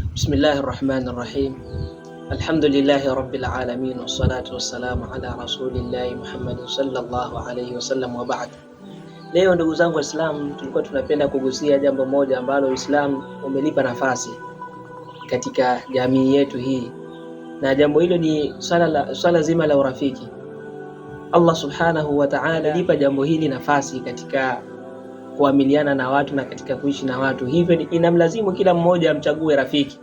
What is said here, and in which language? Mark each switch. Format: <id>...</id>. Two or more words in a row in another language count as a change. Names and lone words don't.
<ar>بسم الله الرحمن الرحيم الحمد لله رب العالمين والصلاة والسلام على رسول الله محمد صلى الله عليه وسلم وبعد.</ar> <sw>Leo ndugu zangu Waislamu, tulikuwa tunapenda kugusia jambo moja ambalo Uislamu umelipa nafasi katika jamii yetu hii, na jambo hilo ni swala zima la urafiki.</sw> <ar>الله سبحانه وتعالى</ar> <sw>lipa jambo hili nafasi katika kuamiliana na watu na katika kuishi na watu, hivyo inamlazimu kila mmoja amchague rafiki.</sw>